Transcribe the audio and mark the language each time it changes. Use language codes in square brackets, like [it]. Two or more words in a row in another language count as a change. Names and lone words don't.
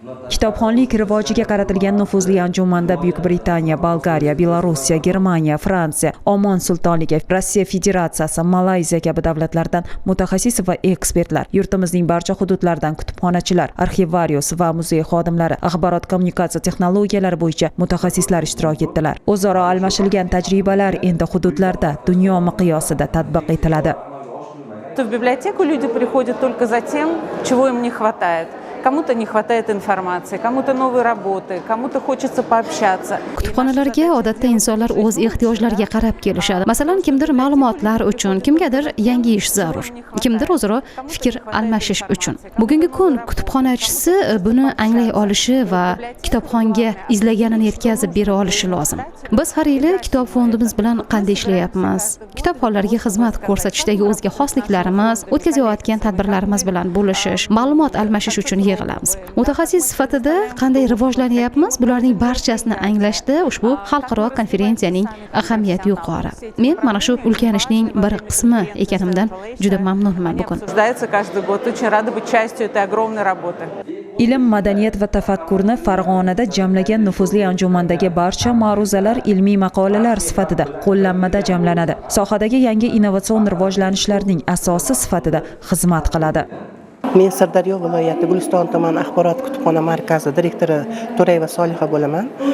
[uz] Kitobxonlik rivojiga qaratilgan nufuzli anjumanda Buyuk Britaniya, Bolgariya, Belorussiya, Germaniya, Fransiya, Omon Sultonligi, Rossiya Federatsiyasi, Malayziya kabi davlatlardan mutaxassis va ekspertlar, yurtimizning barcha hududlaridan kutubxonachilar, arxivarius va muzey xodimlari, axborot kommunikatsiya texnologiyalari bo'yicha mutaxassislar ishtirok etdilar. O'zaro almashilgan tajribalar endi hududlarda, dunyo miqyosida tatbiq etiladi. [ru] В библиотеку люди приходят только за тем, чего им не хватает. Кому-то не хватает информации, кому-то новой работы, кому-то хочется пообщаться. [uz] Kutubxonalarga odatda insonlar o'z ehtiyojlariga qarab kelishadi. Masalan, kimdir ma'lumotlar uchun, kimgadir yangi ish zarur, kimdir o'zaro fikr almashish uchun. Bugungi kun kutubxonachisi buni anglay olishi va kitobxonga izlaganini yetkazib bera olishi lozim. Biz har yili kitob fondimiz bilan qanday ishlayapmiz? Kitobxonlarga xizmat ko'rsatishdagi o'zga xosliklarimiz, o'tkazayotgan tadbirlarimiz bilan bo'lishish, ma'lumot almashish uchun yig'ilamiz. Mutaxassis sifatida qanday rivojlanyapmiz, bularning barchasini anglashda ushbu xalqaro konferensiyaning ahamiyati yuqori. Men mana shu ulkan ishning bir qismi ekanimdan juda mamnunman bugun. [ru] Создается каждый год. Очень рада быть частью этой огромной работы. [uz] Ilm, madaniyat va tafakkurni Farg'onada jamlagan nufuzli anjumandagi barcha ma'ruzalar ilmiy maqolalar sifatida qo'llanmada jamlanadi. Sohadagi yangi innovatsion rivojlanishlarning asosi sifatida xizmat qiladi. Men Sirdaryo viloyati Guliston tuman axborot kutubxona markazi direktori To'rayeva Solixa bo'laman.